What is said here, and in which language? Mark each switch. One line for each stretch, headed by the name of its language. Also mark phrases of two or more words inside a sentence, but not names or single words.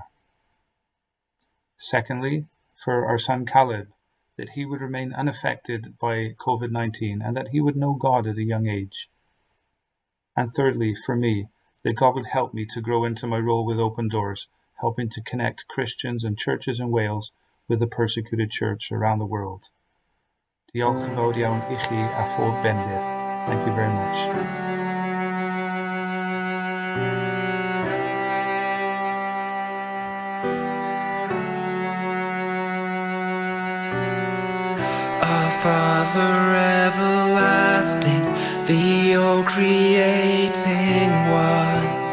English: Secondly, for our son Caleb, that he would remain unaffected by COVID-19 and that he would know God at a young age. And thirdly, for me, that God would help me to grow into my role with Open Doors, helping to connect Christians and churches in Wales with the persecuted church around the world.
Welsh: Diolch yn fawr iawn I chi a phob bendydd.
English: Thank you very much. Our Father everlasting, the all-creating one,